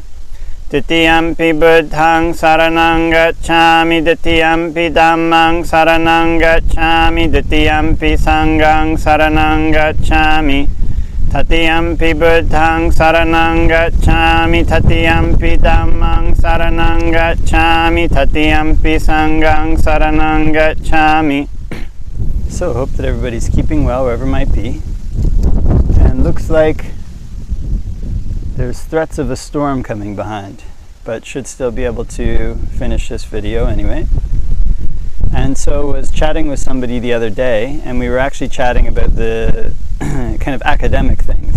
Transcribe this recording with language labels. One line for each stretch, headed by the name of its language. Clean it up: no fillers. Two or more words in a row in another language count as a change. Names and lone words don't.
Pali: Ditiyampi Buddhaṃ saraṇaṃ gacchāmi, Ditiyampi Dhammaṃ saraṇaṃ gacchāmi, Ditiyampi Saṅghaṃ saraṇaṃ gacchāmi. Tatiyampi Buddhaṃ saraṇaṃ gacchāmi, Tatiyampi Dhammaṃ saraṇaṃ gacchāmi, Tatiyampi Saṅghaṃ saraṇaṃ gacchāmi.
English: So hope that everybody's keeping well wherever it might be. And looks like there's threats of a storm coming behind, but should still be able to finish this video anyway. And so I was chatting with somebody the other day, and we were actually chatting about the kind of academic things.